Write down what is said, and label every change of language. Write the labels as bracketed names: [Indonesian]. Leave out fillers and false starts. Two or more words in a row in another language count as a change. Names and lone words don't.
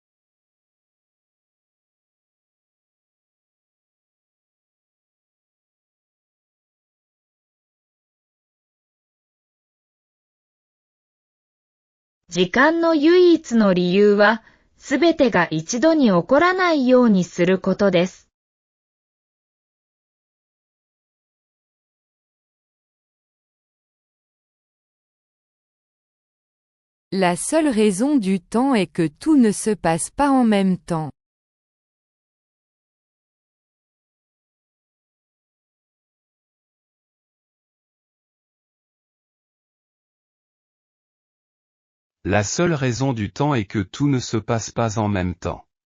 [Japanese] « 時間の唯一の理由は、すべてが一度に起こらないようにすることです。 [French] La seule raison du temps est que tout ne se passe pas en même temps. La seule raison du temps est que tout ne se passe pas en même temps.